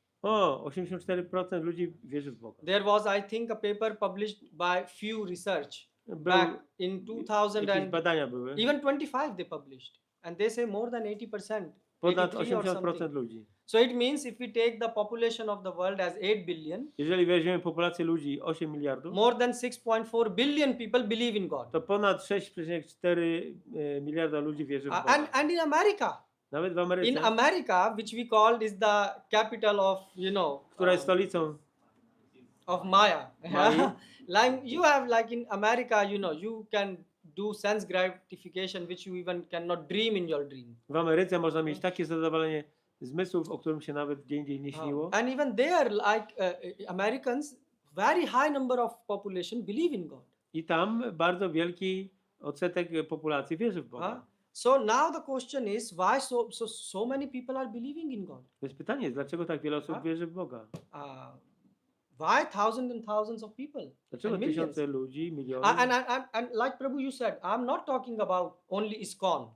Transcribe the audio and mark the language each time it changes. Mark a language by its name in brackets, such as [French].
[Polish] O, 84% ludzi wierzy w Boga. [English] There was, I think, a paper published by Few Research back in 2000 [Polish] Jakieś [English] and [Polish] badania były. [English] even 25 they published, and they say more than 80%. [Polish] Ponad [English] 83 or 80% something. [Polish] ludzi. [English] So it means if we take the population of the world as 8 billion, [Polish] Jeżeli weźmiemy populację ludzi 8 miliardów, [English] more than 6.4 billion people believe in God. [Polish] to ponad 6,4 miliarda ludzi wierzy w Boga. [English] And in America, [Polish] Nawet w Ameryce, [English] in America, which we called is the capital of, [Polish] która jest stolicą [English] of Maya. [Polish] Mai. [English] Like you have, like in America, you can do sense gratification which you even cannot dream in your dream. [Polish] w Ameryce można mieć takie zadowolenie zmysłów, o którym się nawet gdzie indziej nie śniło. [English] And even there, like Americans, very high number of population believe in God. [Polish] I tam bardzo wielki odsetek populacji wierzy w Boga. [English] So now the question is, why so many people are believing in God? [Polish] Więc pytanie jest, dlaczego tak wiele osób wierzy w Boga? [English] Why thousands and thousands of people? [Polish] Dlaczego [English] And millions? [Polish] tysiące ludzi, miliony? [English] And like Prabhu, you said, I'm not talking about only ISKCON.